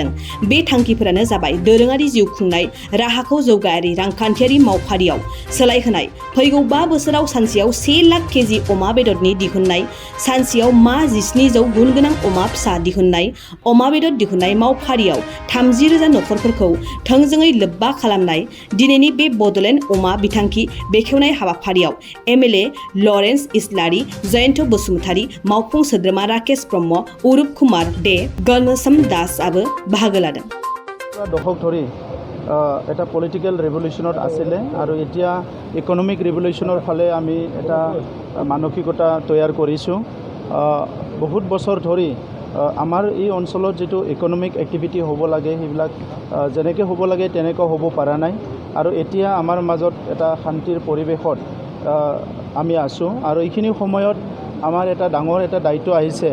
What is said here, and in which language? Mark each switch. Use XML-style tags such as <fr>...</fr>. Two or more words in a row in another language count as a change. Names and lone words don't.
<brx>बे थांखिफोरानो जाबाय दोरोङारि जिउ खुंनाय राहाखौ जौगायारि रांखान्थियारि मावफारियाव सोलायहोनाय, फैगौ 5 बोसोराव सानसेयाव 1 लाख केजि अमा बेदरनि दिहुननाय, सानसेयाव मा 1700 गुन गोनां अमा फिसा दिहुननाय, अमा बेदर दिहुननाय मावफारियाव 30,000 नखरफोरखौ थोंजोङै लोब्बा खालामनाय। दिनैनि बे बड'लेण्ड अमा बिथांखि बेखेवनाय हाबाफारियाव एमएलए लरेन्स इस्लारि, जयन्त बसुमतारी, मावफुं सोद्रोमा राकेश ब्रह्म, उरुप कुमार दे, गणसम दासआबो बाहागो लादों।</brx> <as>দশক ধৰি এটা</as> <en>political revolutionত</en> <as>আছিলে আৰু এতিয়া</as> <en>economic revolutionৰ</en> <as>ফালে আমি এটা মানসিকতা তৈয়াৰ কৰিছোঁ। বহুত বছৰ ধৰি আমাৰ এই অঞ্চলত যিটো</as> <en>economic activity</en> <as>হ'ব লাগে সেইবিলাক যেনেকৈ হ'ব লাগে তেনেকৈ হ'ব পৰা নাই আৰু এতিয়া আমাৰ মাজত এটা শান্তিৰ পৰিৱেশত আমি আছোঁ আৰু এইখিনি সময়ত আমাৰ এটা ডাঙৰ এটা দায়িত্ব আহিছে।</as>